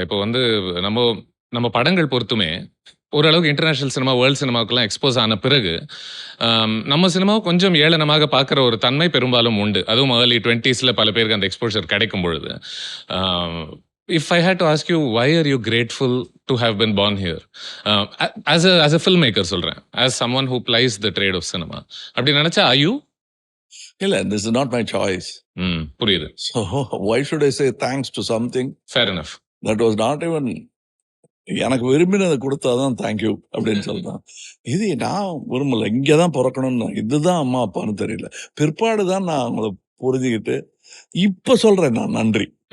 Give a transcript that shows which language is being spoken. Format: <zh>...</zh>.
<ta>இப்போ வந்து நம்ம நம்ம படங்கள் பொறுத்துமே ஓரளவுக்கு இன்டர்நேஷனல் சினிமா, வேர்ல்ட் சினிமாவுக்குலாம் எக்ஸ்போஸ் ஆன பிறகு நம்ம சினிமாவை கொஞ்சம் ஏளனமாக பார்க்குற ஒரு தன்மை பெரும்பாலும் உண்டு. அதுவும்</ta> <en>early 20s</en> <ta>பல பேருக்கு அந்த எக்ஸ்போஷர் கிடைக்கும் பொழுது.</ta> <en>If I had to ask you, why are you grateful to have been born here? As a film maker</en> <ta>சொல்கிறேன்,</ta> <en>as someone who plies the trade of cinema</en> <ta>அப்படி நினச்சா</ta> <en>I you? இல்லை, this is not my choice.</en> <ta>புரியுது.</ta> <en>So why should I say thanks to something fair enough that was not even</en> <ta>எனக்கு விரும்பினதை கொடுத்தாதான் thank you அப்படின்னு சொல்றான். இது நான் விரும்பல, இங்கதான் பிறக்கணும்னு, இதுதான் அம்மா அப்பான்னு தெரியல. பிற்பாடு தான் நான் அவங்கள புரிஞ்சுக்கிட்டு இப்ப சொல்றேன் நான் நன்றி.</ta>